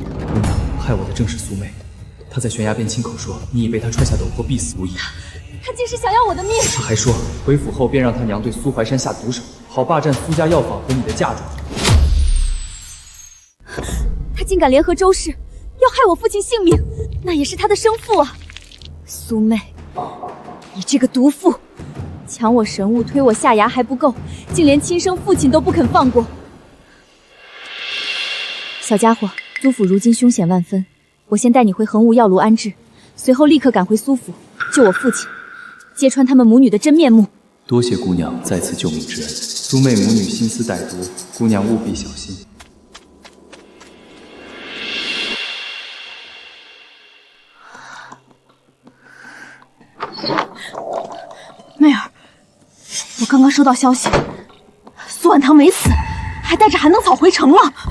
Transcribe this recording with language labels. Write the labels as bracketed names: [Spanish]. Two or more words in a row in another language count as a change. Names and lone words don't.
[Chinese] 姑娘，害我的正是蘇妹，她在悬崖邊親口說你已被她踹下陡坡，必死无疑。他竟是想要我的命！她還說回府後便讓她娘對蘇懷山下毒手，好霸占蘇家藥房和你的嫁妝。他竟敢聯合周氏，要害我父親性命，那也是他的生父啊！蘇妹，你這個毒婦，搶我神物，推我下崖還不夠，竟連親生父親都不肯放過。小家伙，蘇府如今凶險萬分，我先帶你回衡物藥爐安置，隨後立刻趕回蘇府，救我父親，揭穿他們母女的真面目。多謝姑娘再次救命之恩，蘇妹母女心思歹毒，姑娘務必小心。媚儿，我刚刚收到消息，苏婉堂没死，还带着寒灯草回城了。